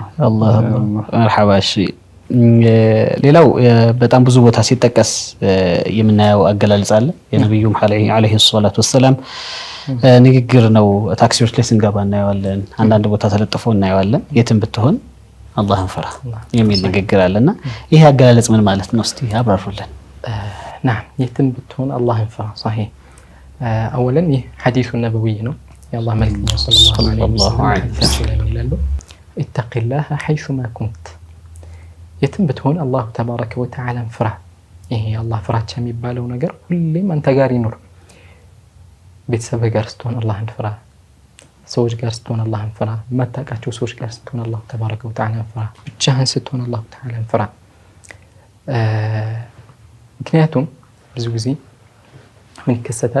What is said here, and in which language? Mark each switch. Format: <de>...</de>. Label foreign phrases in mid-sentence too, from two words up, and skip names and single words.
<am>አላህ መርሐባ። እሺ ሌላው በጣም ብዙ ቦታ ሲጠቀስ የምናየው አገላለጽ አለ። የነብዩም</am> <ar>عليه الصلاة والسلام</ar> <am>ንግግር ነው። ታክሲዎች ላይ ስንገባ እናየዋለን። አንዳንድ ቦታ ተለጥፎ እናየዋለን። የትም ብትሆን አላህን ፍራ የሚል ንግግር አለና ይሄ አገላለጽ ምን ማለት ነው? እስቲ አብራሩልን።</am> <ar>نعم يتم بتون الله ينفع صحيح. أولا حديث النبوي</ar> <am>ነው የአላህ መልእክተኛ</am> <ar>صلى الله عليه وسلم ይላሉ اتق الله حيثما كنت</ar> <am>የትም ብትሆን አላህ</am> <ar>تبارك وتعالى</ar> <am>ፍራ። ይሄ አላህ ፍራቻ የሚባለው ነገር ሁሌም አንተ ጋር ይኑር። ቤተሰብ ጋር ስትሆን አላህን ፍራ፣ ሰዎች ጋር ስትሆን አላህን ፍራ፣ ማታውቃቸው ሰዎች ጋር ስትሆን አላህ</am> <ar>تبارك وتعالى</ar> <am>ፍራ፣ ብቻህን ስትሆን አላህ ተዓላ ፍራ። ምክንያቱም ብዙ ጊዜ ምን ይከሰታል?</am>